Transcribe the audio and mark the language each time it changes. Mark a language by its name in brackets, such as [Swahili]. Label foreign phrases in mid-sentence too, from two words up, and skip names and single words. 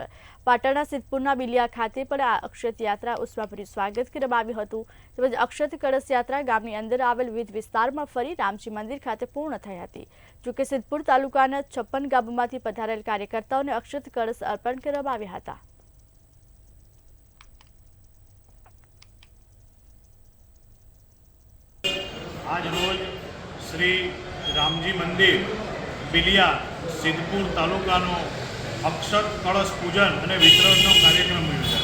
[Gujarati] પાટણના સિદ્ધપુરના બિલિયા ખાતે પણ આ અક્ષત યાત્રા ઉષ્માભર્યું સ્વાગત કરવામાં આવ્યું હતું। તેમજ અક્ષત કળશ યાત્રા ગામની અંદર આવેલ વિવિધ વિસ્તારમાં ફરી રામજી મંદિર ખાતે પૂર્ણ થઈ હતી। જોકે સિદ્ધપુર તાલુકાના 56 ગામોમાંથી પધારેલ કાર્યકર્તાઓને અક્ષત કળશ અર્પણ કરવામાં આવ્યા હતા। આજ રોજ શ્રી રામજી મંદિર બિલિયા સિદ્ધપુર તાલુકાનો અક્ષત કળશ પૂજન ઔર વિતરણનો કાર્યક્રમ યોજાયો।